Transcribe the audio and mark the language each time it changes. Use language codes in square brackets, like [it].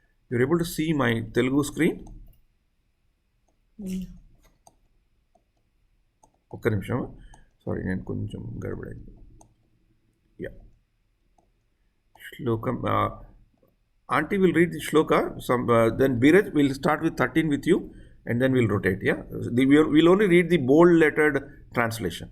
[en] You're able to see my Telugu screen? [te] ఒక్క నిమిషం, sorry నేను కొంచెం గడబడైంది. యా, శ్లోకం [en] Auntie will read the shloka. Then Biraj will start with 13 with you, and then we'll rotate. Yeah, we'll only read the bold lettered translation.